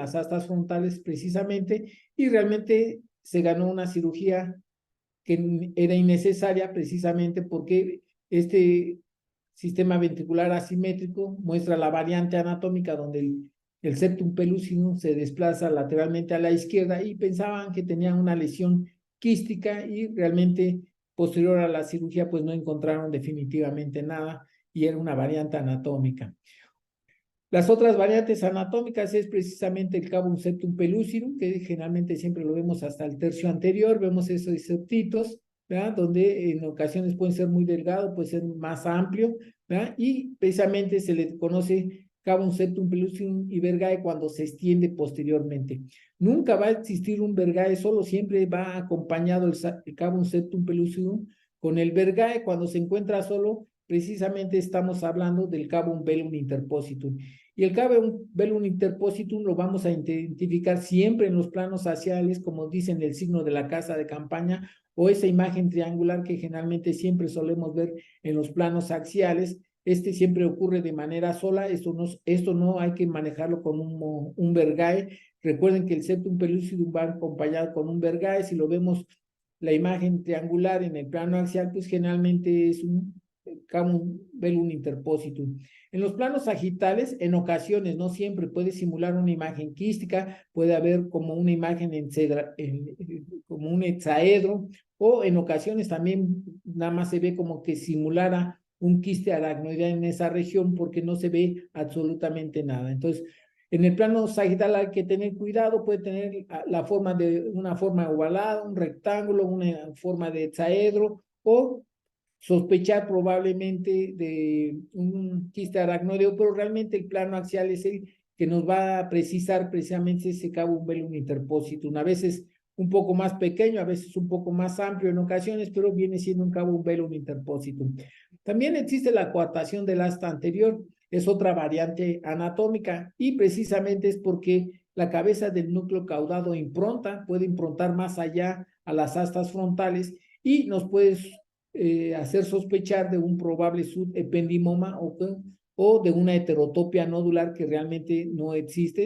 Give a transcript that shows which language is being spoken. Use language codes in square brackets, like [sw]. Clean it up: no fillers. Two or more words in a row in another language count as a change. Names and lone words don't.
[es] las astas frontales precisamente, y realmente se ganó una cirugía que era innecesaria precisamente porque este sistema ventricular asimétrico muestra la variante anatómica donde el septum pellucidum se desplaza lateralmente a la izquierda y pensaban que tenía una lesión quística y realmente posterior a la cirugía pues no encontraron definitivamente nada y era una variante anatómica. Las otras variantes anatómicas es precisamente el cavum septum pellucidum, que generalmente siempre lo vemos hasta el tercio anterior, vemos esos septitos, ¿verdad? Donde en ocasiones pueden ser muy delgados, puede ser más amplio, ¿verdad? Y precisamente se le conoce cavum septum pellucidum y vergae cuando se extiende posteriormente. Nunca va a existir un vergae solo, siempre va acompañado el cavum septum pellucidum con el vergae. Cuando se encuentra solo, precisamente estamos hablando del cavum velum interpositum. Y el cavum velum interpositum lo vamos a identificar siempre en los planos axiales, como dicen el signo de la casa de campaña, o esa imagen triangular que generalmente siempre solemos ver en los planos axiales. Este siempre ocurre de manera sola, esto no hay que manejarlo con un vergae. Recuerden que el septum pellucidum va acompañado con un vergae. Si lo vemos la imagen triangular en el plano axial, pues generalmente es un cavum velum interpositum. En los planos sagitales, en ocasiones, no siempre, puede simular una imagen quística, puede haber como una imagen como un hexaedro, o en ocasiones también nada más se ve como que simulara un quiste aracnoidal en esa región porque no se ve absolutamente nada. Entonces, en el plano sagital hay que tener cuidado, puede tener la forma de una forma ovalada, un rectángulo, una forma de hexaedro, o sospechar probablemente de un quiste aracnoideo, pero realmente el plano axial es el que nos va a precisar precisamente ese cavum velum interpositum. A veces un poco más pequeño, a veces un poco más amplio en ocasiones, pero viene siendo un cavum velum interpositum. También existe la coartación del asta anterior, es otra variante anatómica y precisamente es porque la cabeza del núcleo caudado puede improntar más allá a las astas frontales y nos puede hacer sospechar de un probable subependimoma o de una heterotopia nodular que realmente no existe.